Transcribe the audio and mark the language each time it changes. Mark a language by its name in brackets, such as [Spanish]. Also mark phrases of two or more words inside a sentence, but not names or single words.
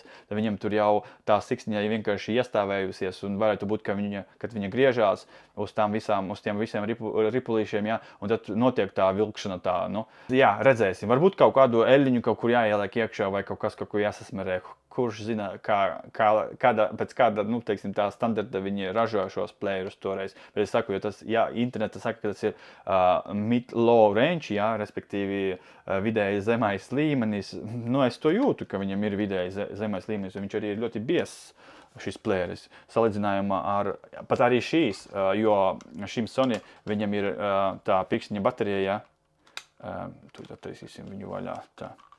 [Latvian] Tad viņam tur jau tā siksniņa vienkārši iestāvējusies un varētu būt, kad viņa griežās uz tiem visiem ripulīšiem, ja, un tad notiek tā vilkšana tā, Jā, redzēsim. Varbūt kaut kādu eļļiņu kaut kur jāieliek iekšā vai kaut ko jāsasmerē. Kurš zina, pēc kāda, teiksim, tā standarta viņi ražoja šos playerus toreiz. Bet es saku, jo tas, interneta saka, ka tas ir [English] mid-low range, [Latvian] respektīvi vidēji zemais līmenis. Es to jūtu, ka viņam ir vidēji zemais līmenis, un viņš arī ir ļoti biezs šis playeris. Salīdzinājumā ar, pat arī šīs, jo šim Sony viņam ir tā pikšķiņa baterija, tur attaisīsim viņu vaļā, tā.